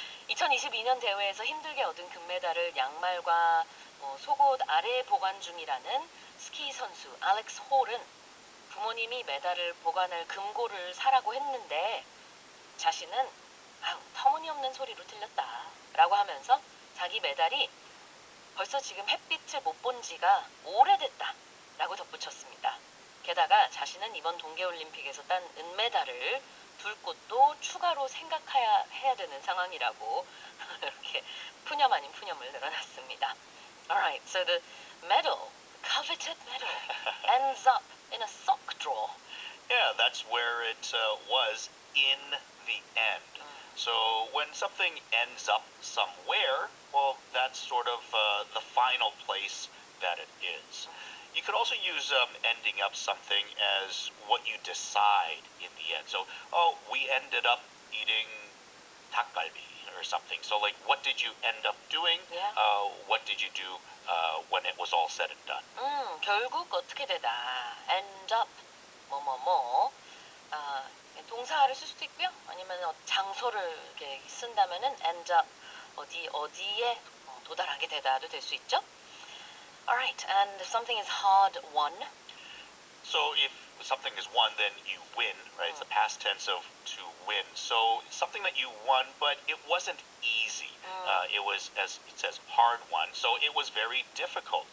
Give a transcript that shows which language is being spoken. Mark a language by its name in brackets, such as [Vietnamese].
[Korean] 2022년 대회에서 힘들게 얻은 금메달을 양말과 속옷 아래에 보관 중이라는 스키 선수 알렉스 홀은 부모님이 메달을 보관할 금고를 사라고 했는데 자신은 터무니없는 소리로 틀렸다 라고 하면서 자기 메달이 벌써 지금 햇빛을 못 본 지가 오래됐다 라고 덧붙였습니다. 게다가 자신은 이번 동계올림픽에서 딴 은메달을 둘 곳도 추가로 생각해야 되는 상황이라고 이렇게 푸념 아닌 푸념을 늘어놨습니다. [English] Alright, so the medal, coveted medal, ends up in a sock drawer. Yeah, that's where it was in the end. So when something ends up somewhere, well, that's sort of the final place that it is. You could also use ending up something as what you decide in the end. So, oh, we ended up eating 닭갈비 or something. So, like, what did you end up doing? Yeah. What did you do when it was all said and done? [Korean] 결국 어떻게 되다. [English] end up, [Korean] 뭐뭐뭐. 동사를 쓸 수도 있고요. 아니면 장소를 이렇게 쓴다면은 [English] end up, [Korean] 어디에 도달하게 되다도 될 수 있죠. [English] Alright, and if something is hard won. So if something is won, then you win, right? It's the past tense of to win. So something that you won, but it wasn't easy. It was, as it says, hard won. So it was very difficult.